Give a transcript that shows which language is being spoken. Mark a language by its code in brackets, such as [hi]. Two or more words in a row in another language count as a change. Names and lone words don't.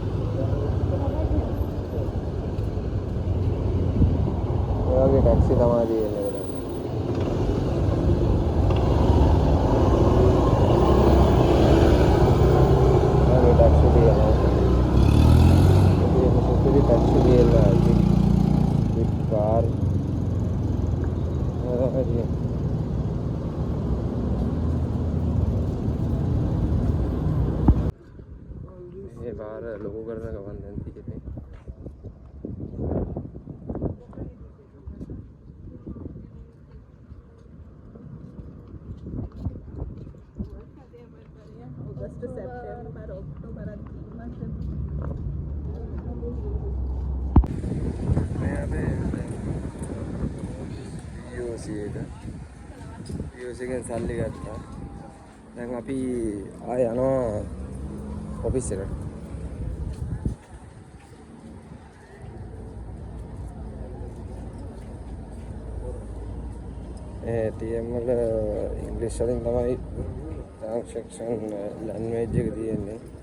[si] ඒ වගේ ටැක්සි තමයි තියෙන්නේ. ටැක්සි තියෙනවා. [ms] taxi dia lah [en] big car [si] තමයි තියෙන්නේ. මේ පාර ලොකු කරන ගමන් දැන් තියෙන්නේ. [en] August, September, October and 3 months. [si] මේ අපේ VOC එක. VOC එකෙන් සල්ලි ගත්තා. දැන් අපි ආය යනවා ඔෆිස් එකට. TM වල ඉංග්‍රීසි වලින් තමයි [en] transaction language [si] එක තියෙන්නේ.